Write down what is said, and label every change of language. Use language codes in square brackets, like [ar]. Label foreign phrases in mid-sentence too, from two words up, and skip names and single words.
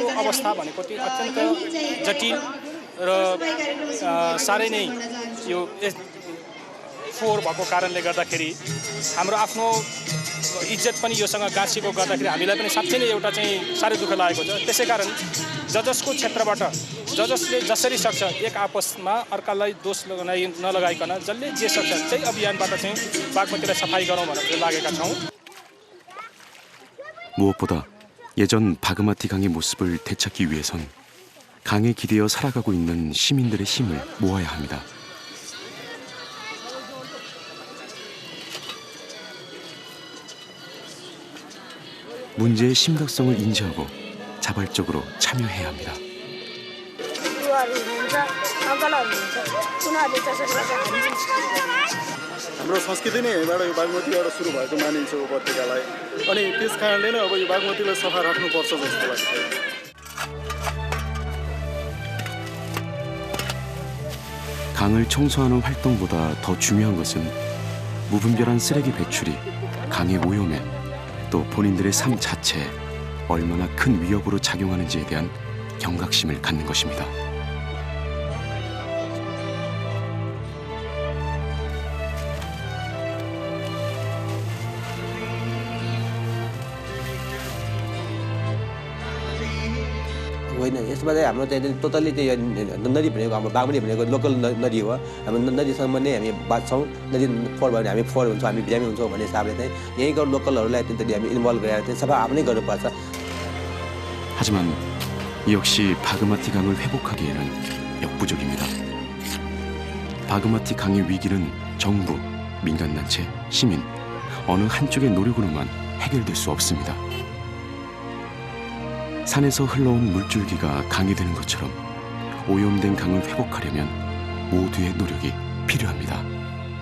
[ne] अवस्था भनेको चाहिँ अत्यन्त जटिल र साह्रै नै यो फोहोर भएको कारणले गर्दाखेरि हाम्रो आफ्नो इज्जत पनि योसँग गाँसिएको गर्दाखेरि हामीलाई पनि साँच्चै नै एउटा चाहिँ साह्रै दुःख लागेको छ त्यसै कारण जसको क्षेत्रबाट जसले जसरी सक्छ एक आपसमा अर्कालाई दोष नलगाइकन जसले जे सक्छ त्यही अभियानबाट चाहिँ बागमतीलाई सफाई गरौँ भनेर लागेका छौँ [ko] 무엇보다 예전 바그마티 강의 모습을 되찾기 위해선 강에 기대어 살아가고 있는 시민들의 힘을 모아야 합니다. 문제의 심각성을 인지하고 자발적으로 참여해야 합니다. [ne] हाम्रो संस्कृति नै यहीँबाट यो बागमतीबाट सुरु भएको मानिन्छ उपत्यकालाई अनि त्यस कारणले नै अब यो बागमतीलाई सफा राख्नुपर्छ जस्तो लाग्छ [ko] 강을 청소하는 활동보다 더 중요한 것은 무분별한 쓰레기 배출이 강의 오염에 또 본인들의 삶 자체에 얼마나 큰 위협으로 작용하는지에 대한 경각심을 갖는 것입니다. [ne] होइन यसमा चाहिँ हाम्रो चाहिँ टोटल्ली त्यो नदी भनेको हाम्रो बागमती भनेको लोकल नदी हो हाम्रो नदीसम्म नै हामी बाँच्छौँ नदी फोहोर भयो भने हामी फोहोर हुन्छौँ हामी बिरामी हुन्छौँ भन्ने हिसाबले चाहिँ यहीँको लोकलहरूलाई त्यति हामी इन्भल्भ गरेर चाहिँ सफा आफ्नै गर्नुपर्छ. [ko] 하지만 이 역시 바그마티 강을 회복하기에는 역부족입니다. 바그마티 강의 위기는 정부, 민간단체, 시민 어느 한쪽의 노력으로만 해결될 수 없습니다. 산에서 흘러온 물줄기가 강이 되는 것처럼 오염된 강을 회복하려면 모두의 노력이 필요합니다.